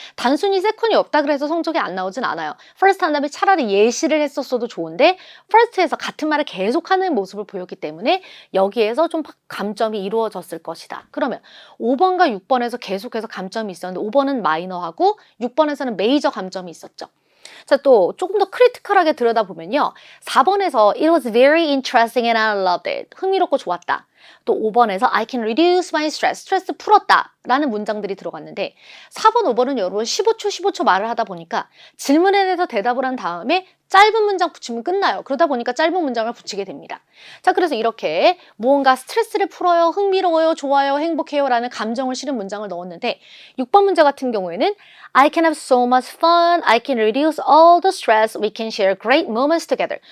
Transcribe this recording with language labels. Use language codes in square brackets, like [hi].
[ko] 단순히 second이 없다 그래서 성적이 안 나오진 않아요. first 한 다음에 차라리 예시를 했었어도 좋은데 first에서 같은 말을 계속하는 모습을 보였기 때문에 여기에서 좀 감점이 이루어졌을 것이다. 그러면 5번과 6번에서 계속해서 감점이 있었는데 5번은 마이너하고 6번에서는 메이저 감점이 있었죠. 자, 또 조금 더 크리티컬하게 들여다보면요. 4번에서 [en] It was very interesting and I loved it. [ko] 흥미롭고 좋았다. 또 5번에서 [en] I can reduce my stress. [ko] 스트레스 풀었다. 라는 문장들이 들어갔는데 4번, 5번은 여러분 15초 말을 하다 보니까 질문에 대해서 대답을 한 다음에 짧은 문장 붙이면 끝나요. 그러다 보니까 짧은 문장을 붙이게 됩니다. 자, 그래서 이렇게 무언가 스트레스를 풀어요, 흥미로워요, 좋아요, 행복해요 라는 감정을 실은 문장을 넣었는데 6번 문제 같은 경우에는 [en] I can have so much fun, I can reduce all the stress, we can share great moments together.